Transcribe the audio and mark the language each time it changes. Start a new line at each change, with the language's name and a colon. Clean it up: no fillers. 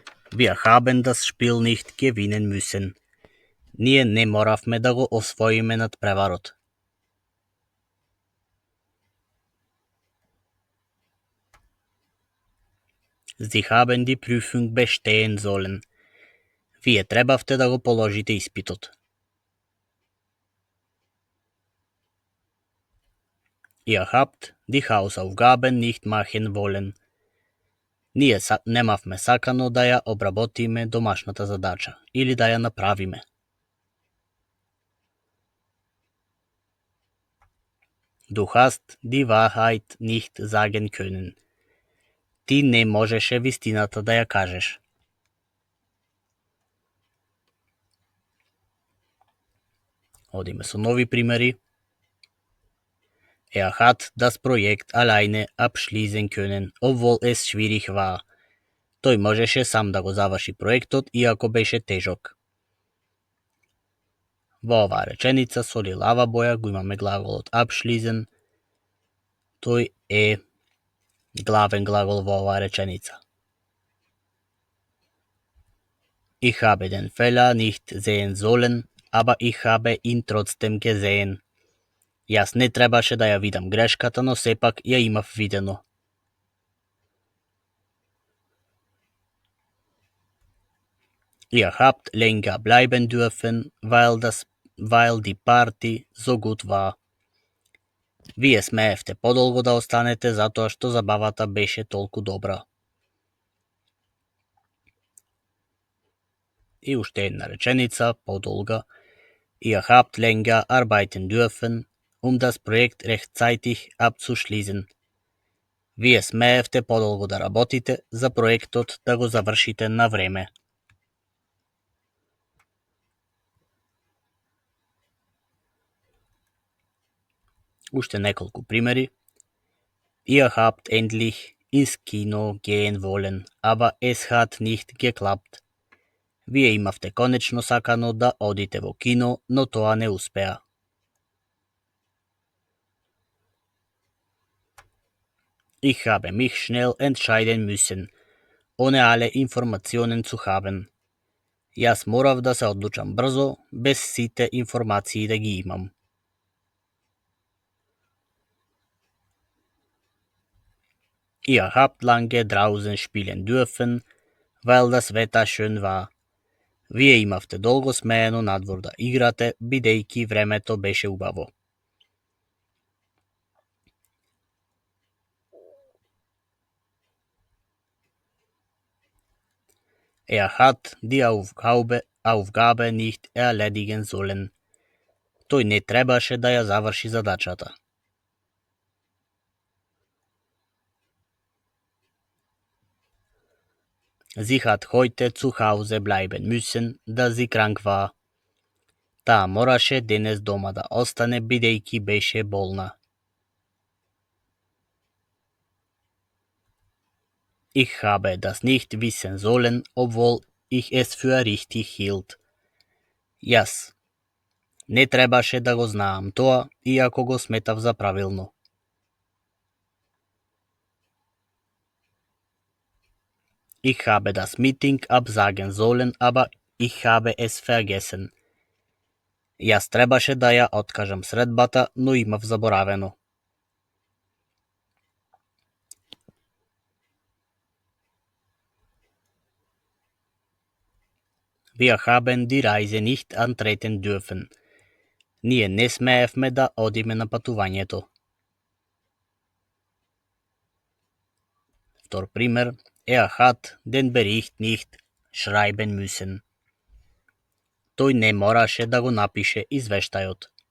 German: Wir haben das Spiel nicht gewinnen müssen.
Macedonian: Ние не моравме да го освоиме надпреварот.
German: Sie haben die Prüfung bestehen sollen.
Macedonian: Вие требавте да го положите испитот.
German: Ihr habt die Hausaufgaben nicht machen wollen.
Macedonian: Ние немавме сакано да ја обработиме домашната задача или да ја направиме.
German: Du hast die Wahrheit nicht sagen können.
Macedonian: Ти не можеше вистината да ја кажеш. Одиме со нови примери.
German: Hat das Projekt alleine abschließen können, obwohl es schwierig war.
Macedonian: Тој можеше сам да го заврши проектот, иако беше тежок. Во оваа реченица со лилава боја го имаме глаголот abschließen. Тој е главен глагол во оваа реченица.
German: Ich habe den Fehler nicht sehen sollen, aber ich habe ihn trotzdem gesehen.
Macedonian: Јас не требаше да ја видам грешката, но сепак ја имав видено.
German: Ihr habt länger bleiben dürfen, weil die Party so gut war.
Macedonian: Вие смеевте подолго да останете затоа што забавата беше толку добра. И уште една реченица, подолга.
German: Ihr habt länger arbeiten dürfen, das Projekt rechtzeitig abzuschließen.
Macedonian: Вие смеевте подолго да работите за проектот да го завршите на време. Уште неколку примери.
German: Ihr habt endlich ins Kino gehen wollen, aber es hat nicht geklappt.
Macedonian: Вие имавте конечно сакано да одите во кино, но тоа не успеа.
German: Ich habe mich schnell entscheiden müssen, ohne alle Informationen zu haben.
Macedonian: Јас морав да се одлучам брзо, без сите информации да ги имам.
German: Ihr habt lange draußen spielen dürfen, weil das Wetter schön war.
Macedonian: Вие имавте долго смеено надвор да играте, бидејќи времето беше убаво.
German: Hat die Aufgabe nicht erledigen sollen.
Macedonian: Тој не требаше да ја заврши задачата.
German: Sie hat heute zu Hause bleiben müssen, da sie krank war.
Macedonian: Таа мораше денес дома да остане бидејќи беше болна.
German: Ich habe das nicht wissen sollen, obwohl ich es für richtig hielt.
Macedonian: Јас не требаше да го знаам тоа, иако го сметав за правилно.
German: Ich habe das Meeting absagen sollen, aber ich habe es vergessen.
Macedonian: Јас требаше да ја откажам средбата, но имав заборавено.
German: Wir haben die Reise nicht antreten dürfen.
Macedonian: Ние не смеевме да одиме на патувањето. Втор пример.
German: Hat den Bericht nicht schreiben müssen.
Macedonian: Тој не мораше да го напише извештајот.